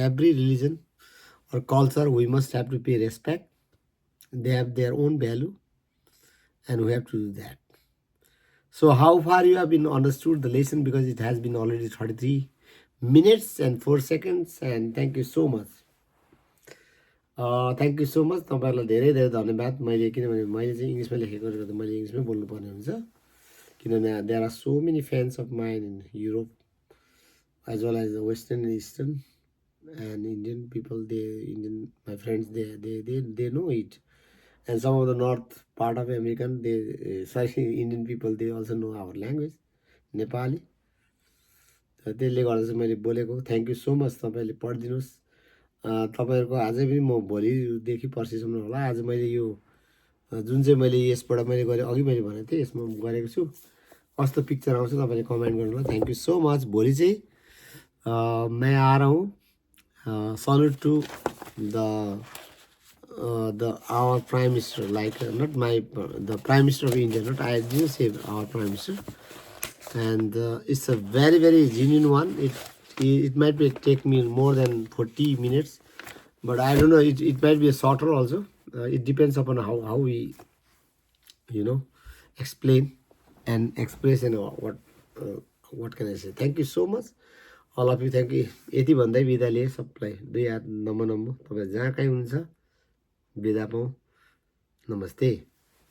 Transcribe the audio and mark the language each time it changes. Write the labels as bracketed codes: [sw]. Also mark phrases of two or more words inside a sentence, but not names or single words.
[en] Every religion or culture, we must have to pay respect. They have their own value, and we have to do that. So how far you have been understood the lesson, because it has been already 33 minutes and 4 seconds, and thank you so much. thank you so much, [ne] तपाईँहरूलाई धेरै धेरै धन्यवाद। किनभने मैले चाहिँ इङ्ग्लिसमा लेखेकोले गर्दा मैले इङ्ग्लिसमै बोल्नुपर्ने हुन्छ, किनभने [en] there are so many fans of mine in Europe as well as western and eastern and Indian people, Indian my friends they know it, and some of the north part of American Indian people they also know our language नेपाली। [ne] त्यसले गर्दा चाहिँ मैले बोलेको। [en] thank you so much. [ne] तपाईँले पढिदिनुहोस्। तपाईँहरूको अझै पनि म भोलिदेखि पर्सिसम्म होला। आज मैले यो जुन चाहिँ मैले यसबाट मैले गरेँ, अघि मैले भनेको थिएँ, यसमा गरेको छु। कस्तो पिक्चर आउँछ तपाईँले कमेन्ट गर्नु होला। [en] thank you so much. [ne] भोलि चाहिँ [hi] मैं आ रहा हूँ। [en] salute to the our prime minister, like not my the prime minister of India, not I didn't say our prime minister, and it's a very very genuine one. It might take me more than 40 minutes, but I don't know, it might be a shorter also. It depends upon how we explain and express, and what can I say. Thank you so much all of you. Thank you। [ne] यति भन्दै बिदा लिए सबलाई। 2 हात नमो नमो। तपाईँ जहाँ कहीँ हुनुहुन्छ बिदा पाऊँ। नमस्ते।